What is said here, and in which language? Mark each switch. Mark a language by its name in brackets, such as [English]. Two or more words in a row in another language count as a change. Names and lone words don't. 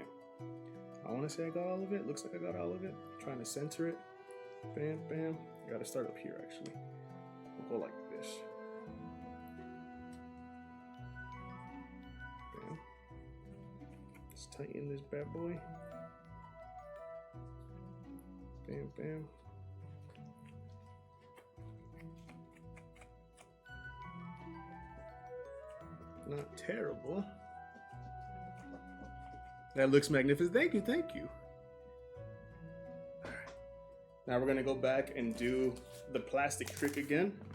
[English] I want to say I got all of it. Looks like I got all of it. I'm trying to center it. Bam, bam. I gotta start up here actually. We'll go like this. Bam. Let's tighten this bad boy. Bam, bam. Not terrible. That looks magnificent. Thank you, thank you. All right. Now we're gonna go back and do the plastic trick again.